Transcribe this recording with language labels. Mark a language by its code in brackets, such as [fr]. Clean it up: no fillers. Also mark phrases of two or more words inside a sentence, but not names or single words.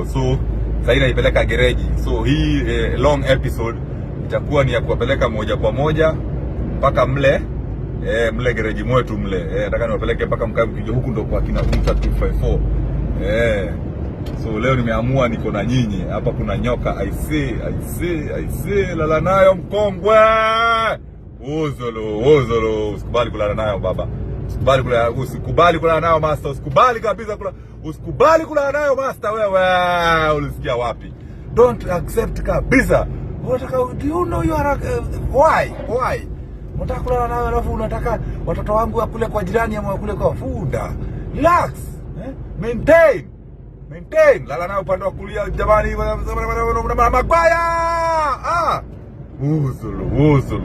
[sw] So sasa inaipeleka gereji. So hii [en] long episode [sw] itakuwa ni ya kuwapeleka moja kwa moja mpaka mle gereji mwetu mle. Nataka niwapeleke mpaka mkae mkija huku ndo kwa kina 254. So leo nimeamua niko na nyinyi. Hapa kuna nyoka. [en] I see. [sw] Lala nayo mkongwe. Ozolo. Usikubali kulala nayo baba. Usikubali kulala nayo master. Usikubali kabisa usikubali kulala nayo master wewe. Ulisikia wapi? [en] Don't accept kabisa. Do you know you are why? [sw] Unataka kulala nayo alafu unataka watoto wangu wakule kwa jirani ama wakule kwa funda. [en] Relax. Maintain. [sw] Lala nayo upande wa kulia jamani, Magwaya. Ozolo.